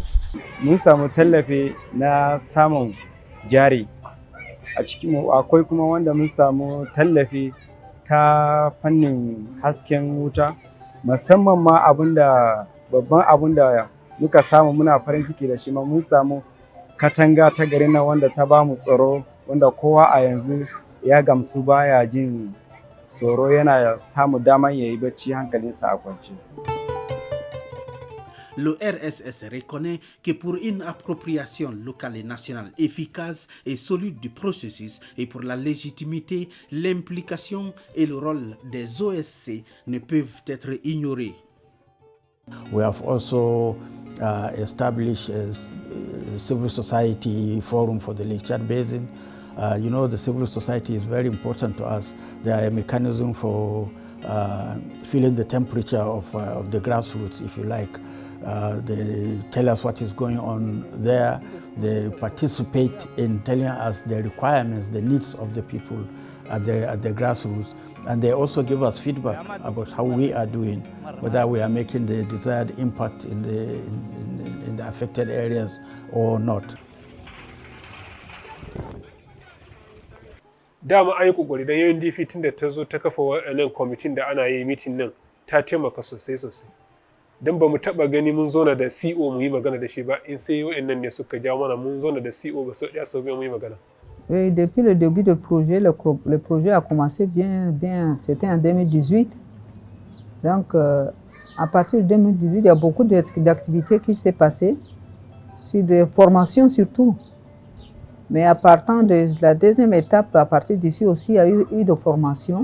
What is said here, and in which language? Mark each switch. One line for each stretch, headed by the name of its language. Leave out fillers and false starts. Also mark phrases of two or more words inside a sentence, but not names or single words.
Hausa: Mun samu tallafi na samun jari a cikin mu akwai kuma wanda mun samu tallafi ta fannin hasken wuta musamman ma babban abin da muka samu muna farin ciki da shi ma mun samu katanga ta garin nan wanda ta bamu tsaro wanda kowa a yanzu ya gamsu baya jin tsoro yana samu daman yayi bacci hankalinsa a kwance.
French: le RSS reconnaît que pour une appropriation locale et nationale efficace et solide du processus et pour la légitimité, l'implication et le rôle des OSC ne peuvent être ignorés.
English: We have also established a civil society forum for the Lake Chad Basin. You know, the civil society is very important to us. They are a mechanism for feeling the temperature of the grassroots, if you like. They tell us what is going on there. They participate in telling us the requirements, the needs of the people at the grassroots. And they also give us feedback about how we are doing, whether we are making the desired impact in the affected areas or not.
Hausa: Dama an yi kokari don yayin DP tun da ta zo ta kafa wannan kwamitin da ana yi mitin nan ta taimaka sosai. Don ba mu taɓa gani mun zauna da CO mu yi magana da shi ba, in sai wa'annan ne suka ja mana mun zauna da CO ba sau ɗaya sau biyu mu yi magana.
French: Et depuis le début du projet, le projet a commencé bien, c'était en 2018. Donc, à partir de 2018, il y a beaucoup d'activités qui s'est passées, sur des formations surtout. Mais à partir de la deuxième étape, à partir d'ici aussi, il y a eu des formations.